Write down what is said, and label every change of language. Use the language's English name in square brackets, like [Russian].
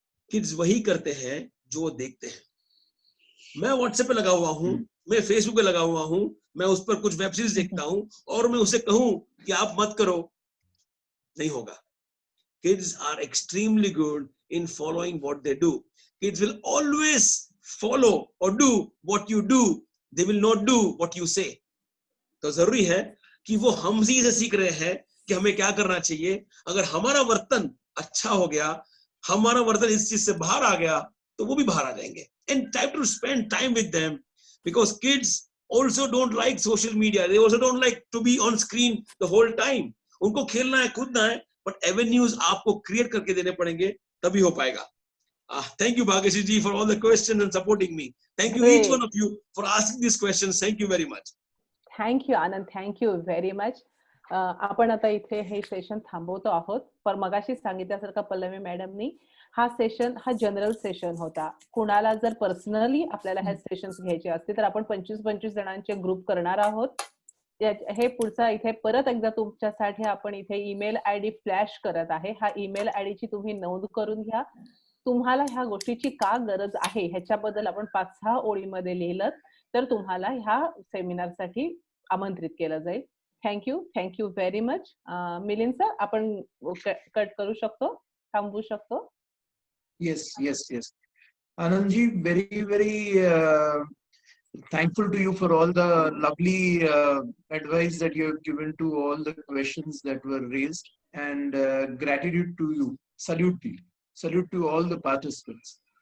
[Hindi] Kids वही करते हैं जो देखते हैं. मैं व्हाट्सएप पे लगा हुआ हूं, मैं फेसबुक पे लगा हुआ हूँ, मैं उस पर कुछ वेब सीरीज देखता हूँ और मैं उसे कहूँ कि आप मत करो, नहीं होगा. [English] Kids are extremely good in following what they do. Kids will always follow or do what you do. They will not do what you say. [Hindi] तो जरूरी है कि वो हमसे से सीख रहे हैं कि हमें क्या करना चाहिए. अगर हमारा वर्तन अच्छा हो गया, हमारा वर्तन इस चीज से बाहर आ गया, तो वो भी बाहर आ जाएंगे. [English] And try to spend time with them, because kids also don't like social media. They also don't like to be on screen the whole time. [Hindi] उनको खेलना है, कूदना है, [English] but avenues [Hindi] आपको create करके देने पड़ेंगे, तभी हो पाएगा. [English] Thank you, Bhageshri ji, for all the questions and supporting me. Thank you, each one of you, for asking these questions. Thank you very much. [Marathi] Thank you Anand, [English] Thank you very much. [Marathi] आपण आता इथे हे सेशन थांबवतो आहोत. पण मगाशी सांगितल्यासारखं पल्लवी मॅडमनी हा सेशन हा जनरल सेशन होता. कुणाला जर पर्सनली आपल्याला हे सेशन्स घ्यायचे असतील तर आपण 25-25 जणांचे ग्रुप करणार आहोत. हे पुढचा इथे परत एकदा तुमच्यासाठी आपण इथे ईमेल आयडी फ्लॅश करत आहे. हा ईमेल आयडीची तुम्ही नोंद करून घ्या. तुम्हाला ह्या गोष्टीची का गरज आहे ह्याच्याबद्दल आपण 5-6 ओळीमध्ये लिहिलं तर तुम्हाला ह्या सेमिनारसाठी आमंत्रित केलं जाईल. [English] Thank you very much. [Marathi] Milind sir, आपण कट करू शकतो, थांबवू शकतो. [English] Yes. Anandji, very thankful to you for all the lovely advice that you have given to all the questions that were raised, and gratitude to you. Salute to all the participants.